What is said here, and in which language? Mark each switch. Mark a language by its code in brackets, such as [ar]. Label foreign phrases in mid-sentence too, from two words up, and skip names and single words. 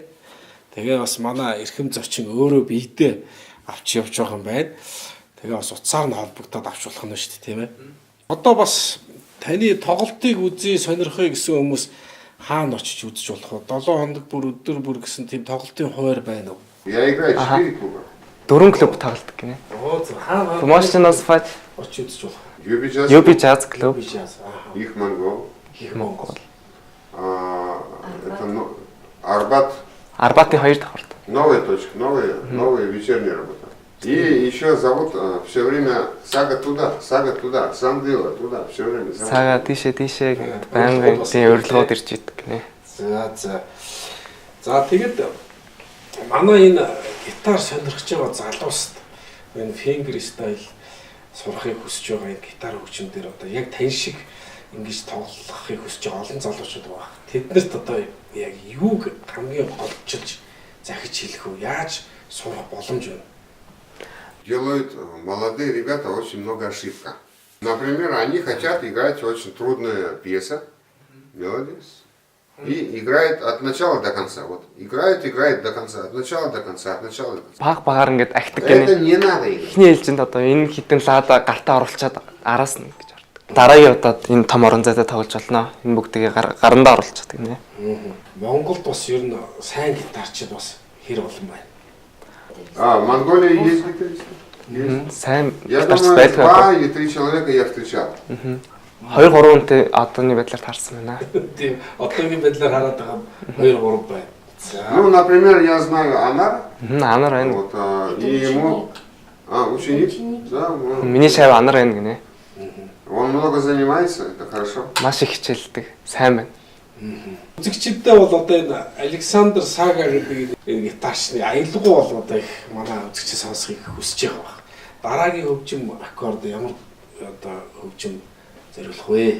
[mn] Тэгээ бас манай эрхэм зочин өөрөө биедээ авч явж байгаа юм байна. Тэгээ бас утсаар нь холбогдоод авч болох нь шүү дээ, тийм ээ. Одоо бас таны тоглолтыг үзье сонирхъя гэсэн хүмүүс хаана очиж үзэж болох вэ? 7 хоног бүр өдөр бүр гэсэн тийм тоглолтын хуваар байна уу? [ru] Я играю 4 клуба. [mn] 4 клуб тоглодог гинэ. Оо за хаана Promotionals Fight, очиж үзэж болох? Юби Jazz, UB Jazz Club, Би чаас. их Монгол. Их Монгол. [ru] Это Арбат, [mn] Арбатын 2 давхарт. [ru] новая точка, новая вечерняя работа. И еще зовут все время Сага туда, Сандила туда, все время зовут. [mn] Сага тийшээ гэд байнгын тийм урилгууд ирж идэг гинэ. За. За тэгэд манай энэ гитар сонирхож байгаа залууст энэ [en] finger style [mn] сурахыг хүсэж байгаа энэ гитар хөгжим дээр одоо яг тань шиг ингэж тоглохыг хүсэж байгаа олон залуучууд байгаа. Тэднэрт одоо яг юуг хамгийн голчилж захиж хэлэх үү? Яаж сурах боломж байна. [ru] Делают молодые ребята очень много ошибок. Например, они хотят играть очень трудную пьесу, мелодис, и играет от начала до конца. Вот играет до конца, от начала до конца, от начала до конца. [mn] Багаар ингээд ахдаг [ru] Это [mn] гэнэ. [ru] не надо играть. [mn] Эхний ээлжинд одоо энэ хитэн лаада гартаа оруулчаад араас нь гэж ордог. Дараагийн удаад энэ том орон зайтай тоглож болно. Энэ бүгдийг гарандаа оруулчихдаг гинэ. Монголд бас ер нь сайн гитарчид бас хэр олон байна. [ru] А, в Монголии есть гитаристы? Есть. [mn] Сайн [ru] Я [mn] гитарч [ru] думаю, [mn] байдаг. [ru] 2 или 3 человека я встречал. [mn] 2-3 хүнтэй одооны байдлаар таарсан байна. Тийм одоогийн байдлаар хараад байгаа 2-3 байна. За. [ru] Ну, например, я знаю Анар, [mn] Анар байна. [ru] вот, и ему, ученик, да, [mn] Миний шав анар байна гинэ. [ru] он много занимается, это хорошо. [mn] Маш их хичээлдэг. Сайн байна. Үзэгчдээ бол одоо энэ Александр Сага гэдэг гитарчны аялалгуу бол одоо их манай үзэгчид сонсохыг хүсэж байгаа баг. Дараагийн хөгжим аккорд ямар одоо хөгжим зориулах вэ?